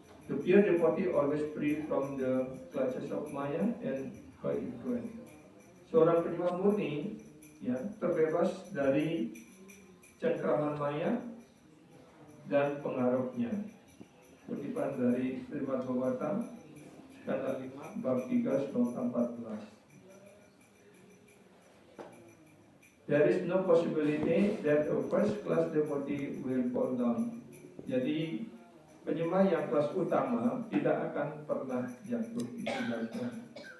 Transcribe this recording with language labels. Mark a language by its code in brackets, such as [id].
[en] The pure devotee always free from the clutches of Maya and her influence. [id] Seorang penyembah murni terbebas dari cengkraman Maya dan pengaruhnya. Kutipan dari Srimad Bhagavatam skala 5 bab 3 sloka 14. [en] There is no possibility that a first class devotee will fall down. [id] Jadi penyembah yang kelas utama tidak akan pernah jatuh, dijelaskan.